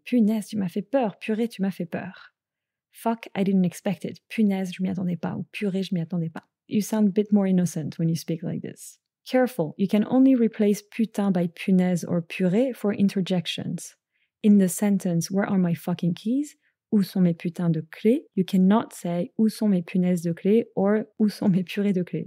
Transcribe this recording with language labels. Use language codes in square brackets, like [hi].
[fr] Punaise, tu m'as fait peur. Purée, tu m'as fait peur. [en] Fuck, I didn't expect it. [fr] Punaise, je m'y attendais pas. Ou purée, je m'y attendais pas. [en] You sound a bit more innocent when you speak like this. Careful, you can only replace putain by punaise or purée for interjections. In the sentence, where are my fucking keys? [fr] Où sont mes putains de clés? [en] You cannot say [fr] où sont mes punaises de clés or où sont mes purées de clés.